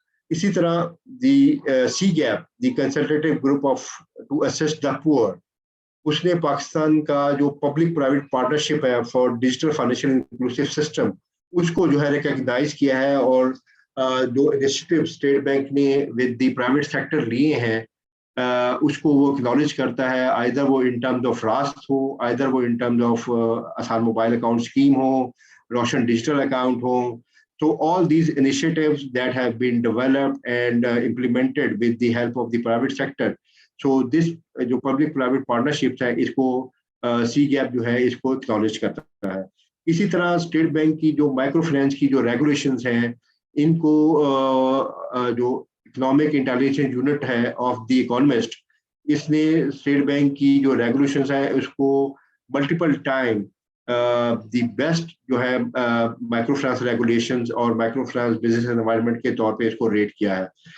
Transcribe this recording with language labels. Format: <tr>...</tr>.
<hi>इसी तरह the C gap, the consultative group of to assist the poor, उसने पाकिस्तान का जो पब्लिक प्राइवेट पार्टनरशिप है for digital financial inclusive system, उसको जो है रिकॉग्नाइज किया है, और जो इनिशिएटिव स्टेट बैंक ने विद द प्राइवेट सेक्टर लिए हैं उसको वो एक्नॉलेज करता है, आइदर वो इन टर्म्स ऑफ रास्त हो, आइदर वो इन टर्म्स ऑफ आसान मोबाइल अकाउंट स्कीम हो, रोशन डिजिटल अकाउंट हो.</hi> <en>So all these initiatives that have been developed and implemented with the help of the private sector.</en> <hi>So this जो public private partnerships है, इसको सी gap जो है इसको acknowledge करता है. इसी तरह स्टेट बैंक की जो माइक्रो फाइनेंस की जो रेगुलेशंस हैं, इनको जो इकोनॉमिक इंटेलिजेंस यूनिट है ऑफ द इकोनॉमिस्ट, इसने स्टेट बैंक की जो रेगुलेशंस है उसको मल्टीपल टाइम द बेस्ट जो है माइक्रो फाइनेंस रेगुलेशंस और माइक्रो फाइनेंस बिजनेस एनवायरनमेंट के तौर पे इसको रेट किया है.</hi>